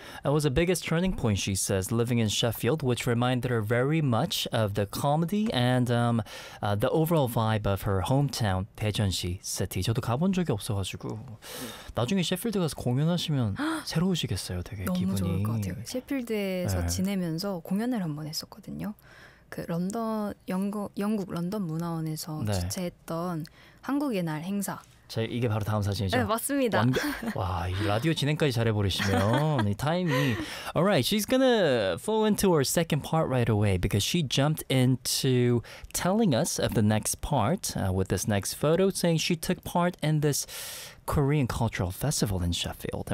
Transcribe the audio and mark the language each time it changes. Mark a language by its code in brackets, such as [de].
[en] It was the biggest turning point, she says, living in Sheffield, which reminded her very much of the comedy and the overall vibe of her hometown, 대전시 city. [ko] 저도 가본 적이 없어가지고 나중에 셰필드 가서 공연하시면 새로우시겠어요, 되게 너무 기분이. 너무 좋을 것 같아요. 셰필드에서 네. 지내면서 공연을 한번 했었거든요. 그 런던 영국 런던 문화원에서 네. 주최했던 한국의 날 행사. 자, 이게 바로 다음 사진이죠. 네, 맞습니다. 와, 이 라디오 진행까지 잘해 버리시면 이 타이밍이. [en] Alright, she's gonna flow into her second part right away because she jumped into telling us of the next part with this next photo, saying she took part in this Korean cultural festival in Sheffield.